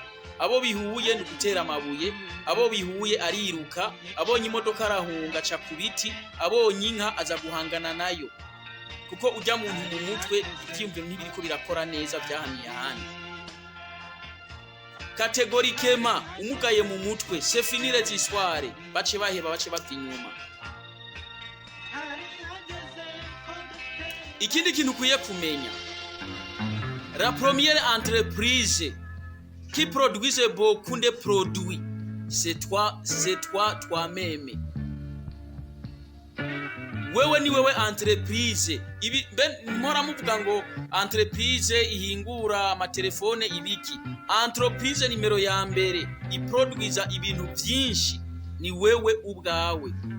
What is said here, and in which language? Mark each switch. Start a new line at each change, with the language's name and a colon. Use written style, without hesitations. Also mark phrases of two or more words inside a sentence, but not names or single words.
Rundi: Abo bihuye ni gutera amabuye, abo bihuye ariruka, abonye imodoka arahunga aca ku biti, abonye inka aza guhangana nayo, kuko ujya muntu mu mutwe ivyumviro ntibiriko birakora neza byahaniye ahandi. Categoriquement umugaye mu mutwe,
French: c'est fini les histoires,
Rundi: bace baheba bace bavinyuma. Ikindi kintu kuye kumenya,
French: la première entreprise qui produisait beaucoup de produits, c'est toi-même.
Rundi: Wewe ni wewe entreprise. Ibi mpora muvuga ngo entreprise ihingura amatelefone ibiki. Entreprise nimero ya mbere iproduiza ibintu byinshi ni wewe ubwawe.